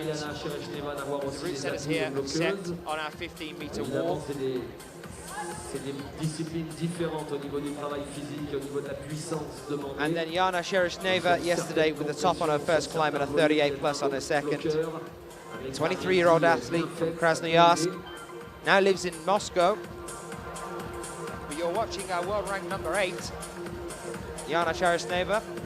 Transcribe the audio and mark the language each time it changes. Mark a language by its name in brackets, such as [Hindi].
[English] The route setters here set on our 15-meter wall. [French] C'est des disciplines différentes au niveau du travail physique, au niveau de la puissance demandée. [English] And then Yana Shereshneva yesterday with the top on her first climb and a 38 plus on her second. 23-year-old athlete from Krasnoyarsk, now lives in Moscow. But you're watching our world rank number 8, Yana Shereshneva.